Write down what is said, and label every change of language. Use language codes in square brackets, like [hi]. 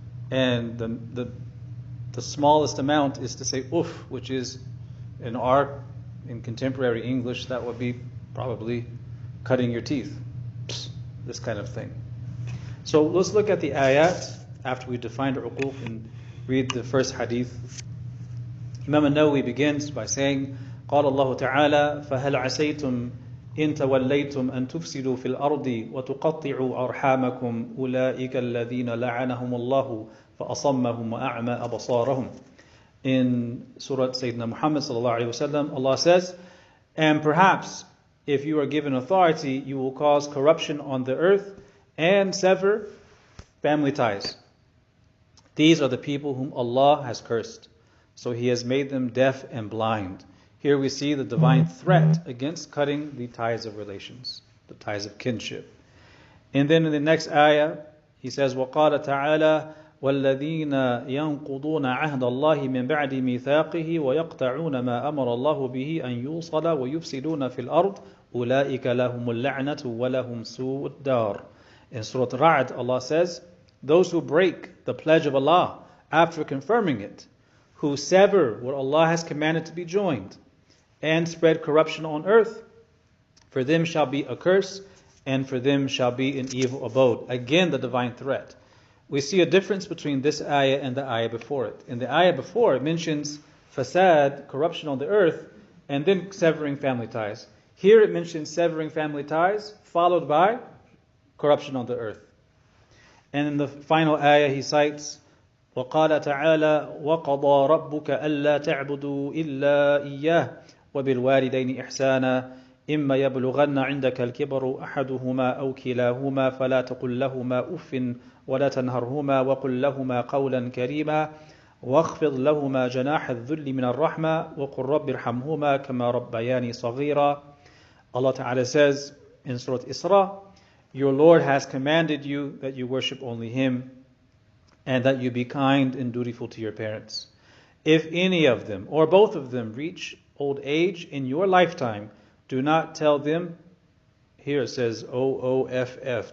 [en] And the smallest amount is to say uff, which is in contemporary English, that would be probably cutting your teeth. Psst, this kind of thing. So let's look at the ayat after we defined uquq and read the first hadith. Imam al-Nawawi begins by saying, [ar] قال الله تعالى فهل عسيتم إن توليتم أن تفسدوا في الأرض وتقطعوا أرحامكم أولئك الذين لعنهم الله فأصمهم وأعمى أبصارهم. [en] In Surah Sayyidina Muhammad [ar] sallallahu alaihi wasallam, [en] Allah says, and perhaps if you are given authority, you will cause corruption on the earth and sever family ties. These are the people whom Allah has cursed, so He has made them deaf and blind. Here we see the divine threat against cutting the ties of relations, the ties of kinship. And then in the next ayah, He says, [ar] وَقَالَ تَعَالَى وَالَّذِينَ يَنْقُضُونَ عَهْدَ اللَّهِ مِنْ بَعْدِ مِيثَاقِهِ وَيَقْطَعُونَ مَا أَمَرَ اللَّهُ بِهِ أَنْ يُوصَلَ وَيُفْسِدُونَ فِي الْأَرْضِ أُولَٰئِكَ لَهُمُ اللَّعْنَةُ وَلَهُمْ سُوءُ الدَّارِ. [en] In Surah Riyad, Allah says, those who break the pledge of Allah after confirming it, who sever what Allah has commanded to be joined, and spread corruption on earth, for them shall be a curse, and for them shall be an evil abode. Again, the divine threat. We see a difference between this ayah and the ayah before it. In the ayah before, it mentions fasad, corruption on the earth, and then severing family ties. Here it mentions severing family ties, followed by corruption on the earth. And in the final ayah, he cites, [ar] وَقَالَ تَعَالَى وَقَضَى رَبُّكَ أَلَّا تَعْبُدُوا إِلَّا إِيَّاهُ وَبِالْوَالِدَيْنِ إِحْسَانًا إِمَّا يَبْلُغَنَّ عِنْدَكَ الْكِبَرُ أَحَدُهُمَا أَوْ كِلَاهُمَا فَلَا تَقُلْ لَهُمَا أُفٍّ وَلَا تَنْهَرْهُمَا وَقُلْ لَهُمَا قَوْلًا كَرِيمًا وَاخْفِضْ لَهُمَا جَنَاحَ الذُّلِّ مِنَ الرَّحْمَةِ وَقُلْ رَبِّ ارْحَمْهُمَا كَمَا رَبَّيَانِي صَغِيرًا. [en] Allah Ta'ala says in Surah Isra, your Lord has commanded you that you worship only Him and that you be kind and dutiful to your parents. If any of them or both of them reach old age in your lifetime, do not tell them, here it says O-O-F-F.